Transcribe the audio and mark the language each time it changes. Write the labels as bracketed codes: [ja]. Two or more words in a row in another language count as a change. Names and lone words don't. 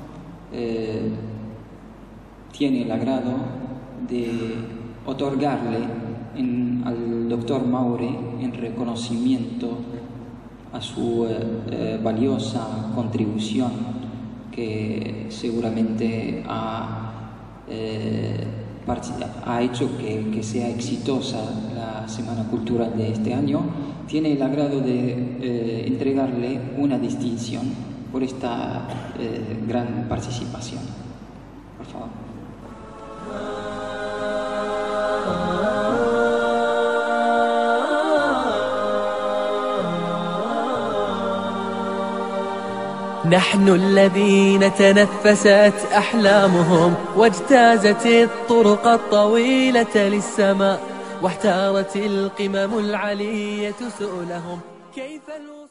[es] tiene el agrado de otorgarle al doctor Maure, en reconocimiento a su valiosa contribución que seguramente ha hecho que sea exitosa la Semana Cultural de este año, tiene el agrado de entregarle una distinción por esta gran participación. Por favor. [ar] نحن الذين تنفست أحلامهم واجتازت الطرق الطويلة للسماء واحتارت القمم العلية سؤلهم كيف